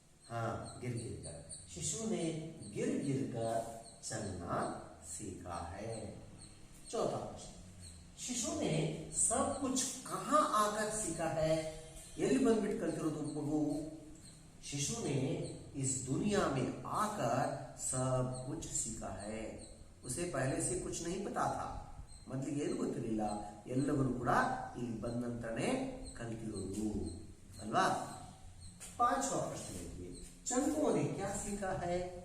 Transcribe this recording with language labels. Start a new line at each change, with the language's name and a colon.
Hindi: हाँ, गिर गिर कर। शिशु ने गिर गिर कर चलना सीखा है। चौथा प्रश्न, शिशु ने सब कुछ कहां आकर सीखा है?
Kannada: ಎಲ್ಲಿ ಬಂದ್ಬಿಟ್ಟು ಕಲ್ತಿರೋದು ಮಗು?
Hindi: शिशु ने इस दुनिया में आकर सब कुछ सीखा है। उसे पहले से कुछ नहीं पता था,
Kannada: ಮೊದಲಿಗೆ ಏನು ಗೊತ್ತಿರಲಿಲ್ಲ, ಎಲ್ಲವನ್ನೂ ಕೂಡ ಇಲ್ಲಿ ಬಂದ ನಂತರನೇ ಕಲಿತಿರೋದು ಅಲ್ವಾ?
Hindi: पांचवा प्रश्न देखिए, चंगुओं ने क्या सीखा है?